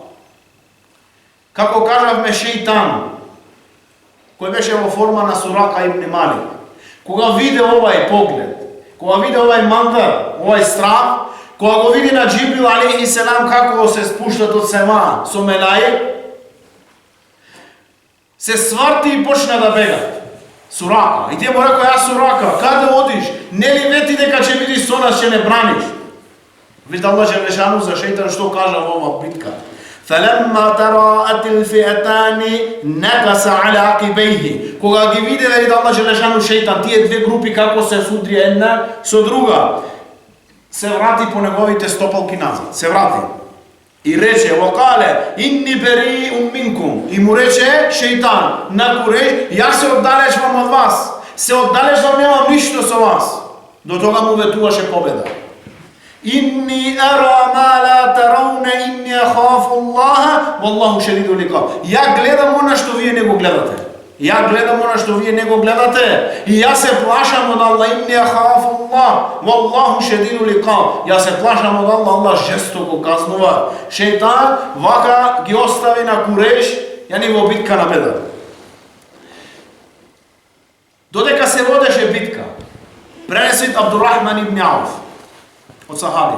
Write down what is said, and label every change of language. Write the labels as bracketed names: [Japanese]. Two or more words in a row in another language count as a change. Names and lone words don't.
[Macedonian] Како кажавме, шејтан, кој беше во форма на Сурака ибн Малик, кога виде овај поглед, кога виде овај мандар, овај страх, кога го види на Џибрил [Arabic] عليه السلام [Macedonian] како се спуштат од сема со мелаи, се сварти и почна да бега. Сурака. И тие му рекоа, ја Сурака, каде одиш? Нели вети дека ќе бидиш со нас, ќе не браниш? Видите [Arabic] الله جل شأنه [Macedonian] за шејтан што кажа во оваа битка. [Arabic] فَلَمَّا تَرَاءَتِ الْفِئَتَانِ نَكَسَ عَلَى عَقِبَيْهِ. [Macedonian] Кога ги виделе, види [Arabic] الله جل شأنه [Macedonian] шејтан, тие две групи како се судрија една со друга, се врати по неговите стопалки назад. Се врати. И рече, [Arabic] وَقَالَ إِنِّي بَرِيءٌ مِنْكُمْ. [Macedonian] И му рече шејтан на Курейш, јас се оддалечвам од вас. Се оддалечвам, немам ништо со вас. До тога му ветуваше победа. [Arabic] إني أرى ما لا ترون إني أخاف الله والله شديد العقاب. [Macedonian] Ја гледам она што вие не го гледате. Ја гледам она што вие не го гледате. И јас се плашам од Аллах. [Arabic] إني أخاف الله والله شديد العقاب. [Macedonian] Јас се плашам од Аллах. Аллах жестоко казнува. Шејтан вака ги остави на Курейш, јани во битка на Бедр. Додека се водеше битка, пренесет Абдурахман ибн Ауф од сахаби.